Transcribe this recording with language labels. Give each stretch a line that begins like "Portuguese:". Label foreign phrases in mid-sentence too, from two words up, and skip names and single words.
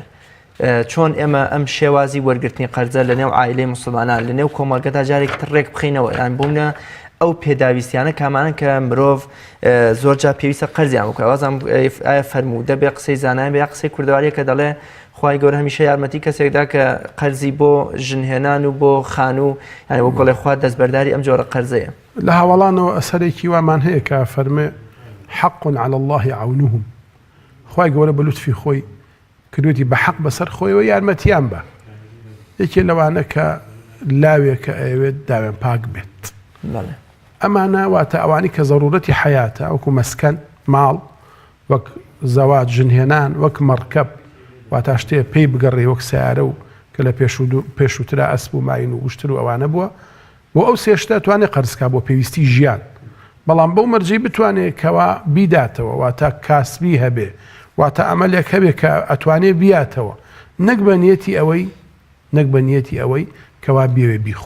Central Kurdish: چۆن ئێمە ئەم شێوازی وەرگرتنی قەرزە لە نێو عائیلەی موسڵمانان لە نێو کۆمەڵگەدا جارێک تڕێک بخینەوە یان بوونە ئەو پێداویستیانە کامانن کە مرۆڤ زۆرجار پێویستە قەرزیان بکە. وازم ئایا فەرموو دەبێ قسەی زانایان بێ یا قسەی کوردەواری کە دەڵێ خوای گەورە هەمیشە یارمەتی کەسێکدا کە قەرزی بۆ ژنهێنان و بۆ خانوو یعنی بۆ گۆڵی خوا دەستبەرداری ئەم جۆرە قەرزەیە. لە هاوڵانەوە ئەسەرێکی وامان هەیە کە فەرمێ
Arabic: حق على الله عونهم،
Central Kurdish: خوای گەورە بە لوتفی خۆی کردوێتی بە حەق بەسەر خۆیەوە یارمەتیان بە. یەکێ لەوانە کە لاوێکە ئەوێت داوێن پاک بێت. ئەمانە واتە ئەوانی کە زەڕورەتی حیاتە وەکو مەسکەن ماڵ وەک زەواج ژنهێنان وەک مەڕکەب واتە شتێ پێی بگەڕێ وەک سیارە و کە لە پێشووترا ئەسب و ماین و وشتر و ئەوانە بووە بۆ ئەو سێشتە توانێت قەرزکا بۆ پێویستی ژیان، بەڵام بەو مەرجەی بتوانێت کەوا بیداتەوە واتە کاسبی هەبێ واتە ئەمەلێک هەبێ کە ئەتوانێت بیاتەوە نەک بە نیەتی ئەوەی کەوا بێوێ بیخوا.